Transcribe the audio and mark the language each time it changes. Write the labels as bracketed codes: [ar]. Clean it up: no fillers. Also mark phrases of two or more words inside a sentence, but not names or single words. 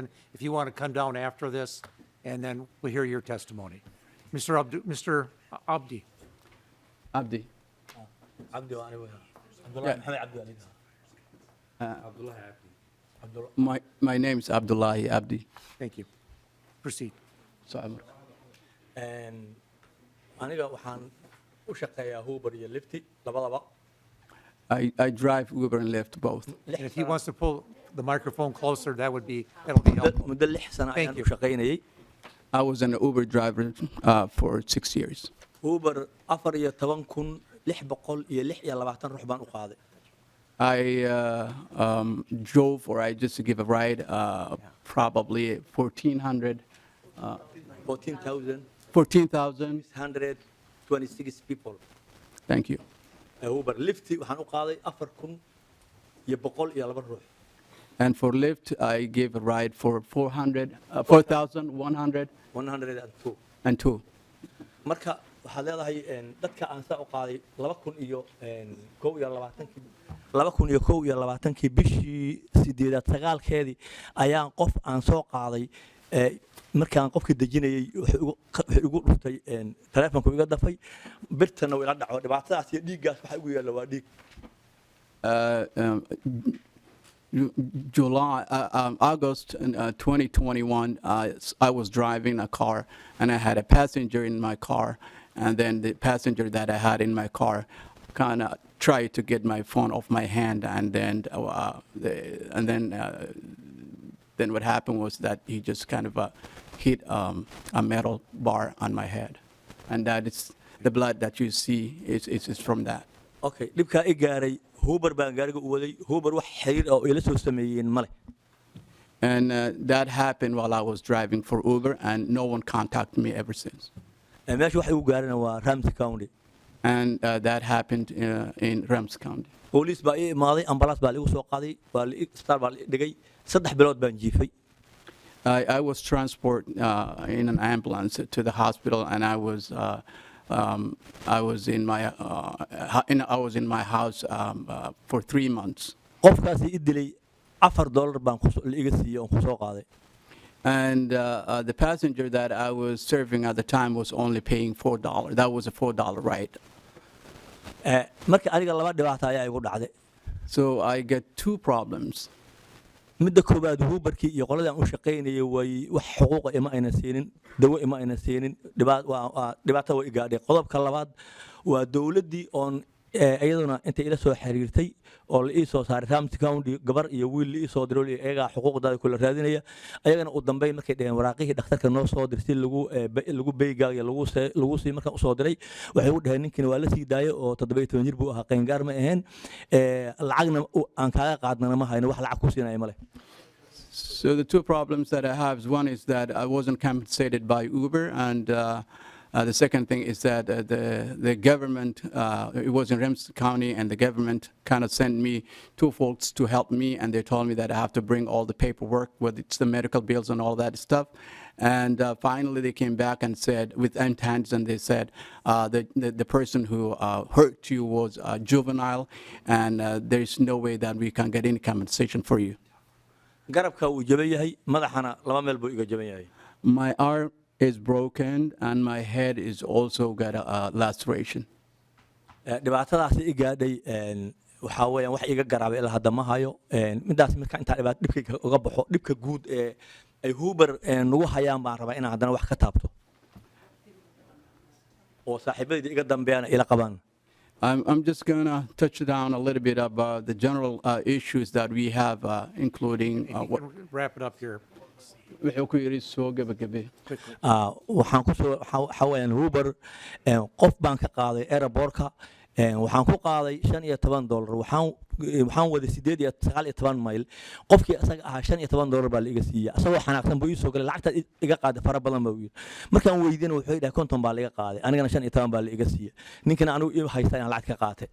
[en] If you want to come down after this, and then we'll hear your testimony. Mr. Abdi. Abdi. My name is Abdullahi Abdi. Thank you. Proceed. [so] aniga waxaan u shaqeeyaa Uber iyo Lyft labadaba. [en] I drive Uber and Lyft both. And if he wants to pull the microphone closer, that'll be helpful. [so] muddo 6 sano ayaan u shaqeynayay. [en] I was an Uber driver for 6 years. [so] Uber 14,626 ruux baan u qaaday. [en] I drove, or I just give a ride, probably 14,000. 14,626 people. Thank you. [so] Uber Lyft waxaan u qaaday 4,102 ruux. [en] And for Lyft, I gave a ride for 4,102. [so] Marka waxaad leedahay dadka aan saa u qaaday 2021 bishii 8-9keedii ayaan qof aan soo qaaday markaan qofkii dejinayay wuxuu igu dhuftay taleefanku iga dafay birtana ila dhaco dhibaatadaas iyo dhiiggaas waxa igu yaala waa dhiig. [en] August 2021, I was driving a car and I had a passenger in my car, and then the passenger that I had in my car kind of tried to get my phone off my hand, and then what happened was that he just kind of hit a metal bar on my head, and that is the blood that you see is from that. [so] Okay, dhibka i gaaray Uber baan gaariga u waday. Uber wax xiriir oo ila soo sameeyeen male. [en] And that happened while I was driving for Uber, and no one contacted me ever since. [so] Meesha wax igu gaarana waa Ramsey County. [en] and that happened in Ramsey County. [so] booliis baa ii imaaday ambalaas baa liigu soo qaaday isbitaal baa la dhigay 3 bilood baan jiifay [en] I was transported in an ambulance to the hospital, and I was in my house for 3 months. [so] qofkaasi i dilay $4 baan la iga siiyey oon ku soo qaaday [en] And the passenger that I was serving at the time was only paying $4. That was a $4 ride. [so] marka aniga 2 dhibaato ayaa igu dhacday [en] So I get 2 problems. [so] midda koowaad huubarkii iyo qoladii aan u shaqaynayay way wax xuquuqa ima ayna siinin dawo ima ayna siinin dhibaato way igaadhay qodobka labaad waa dawladdii oon iyaduna intay ila soo xiriirtay oo la ii soo saaray Ramsey County gabar iyo wiil la ii soo diray iyaga xuquuqdooda kula raadinaya ayagana u dambeyn markay dhaheen waraaqihii dhakhtarka noo soo diray si lagu beygaaga lagu sii markaan u soo diray waxay u dhaheen ninkan waa la sii daayay oo 17 jir buu ahaa qaangaar ma ahayn lacagna aan kaaga qaadnana ma hayno wax lacag ku siinaya ma leh [en] So the 2 problems that I have is one is that I wasn't compensated by Uber, and the second thing is that the government, it was in Ramsey County, and the government kind of sent me 2 folks to help me, and they told me that I have to bring all the paperwork, whether it's the medical bills and all that stuff. And finally, they came back and said, with empty hands, and they said the person who hurt you was juvenile, and there's no way that we can get any compensation for you. [so] garabka uu jaban yahay madaxana 2 meel buu iga jaban yahay [en] My arm is broken, and my head is also got a laceration. [so] dhibaatadaas i gaadhay waxa weeyaan wax iga garaabay ilaa hadda ma hayo midaas marka inta dhibaato dhibka uga baxo dhibka guud ee ay huubar nagu hayaan baan rabaa inaan haddana wax ka taabto oo saaxiibadii iga dambeeyana ila qabaan [en] I'm just going to touch down a little bit about the general issues that we have, including Wrap it up here. [so] wuxuu ku yidhi soo gabagabe. waxaan ku soo waxa weeyaan huubar qof baan ka qaaday airportka waxaan ku qaaday $15 waxaan waday 19 mayl qofkii asaga ahaa $15 baa la iga siiyay asagoo xanaaqsan buu ii soo galay lacagta iga qaaday fara badan baa yiri markaan weydiin wuxuu yidhi 50 baa la iga qaaday anigana 15 baa la iga siiyay ninkana anigu ii haystay aan lacag ka qaatay